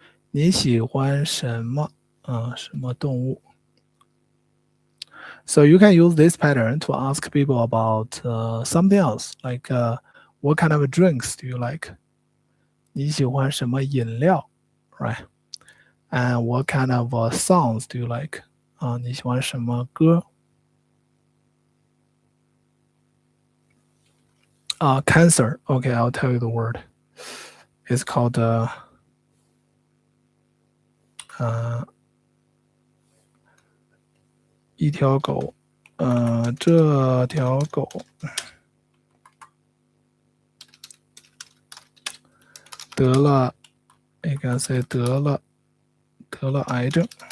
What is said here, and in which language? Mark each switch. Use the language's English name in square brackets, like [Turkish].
[Chinese] 你喜欢什么？什么动物？ [English] So you can use this pattern to ask people about something else, like what kind of drinks do you like? [Chinese] 你喜欢什么饮料 [English] right? And what kind of songs do you like? [Chinese] 你喜欢什么歌？ [English] Cancer. Okay, I'll tell you the word. It's called [Chinese] 一条狗。这条狗得了，应该是得了癌症。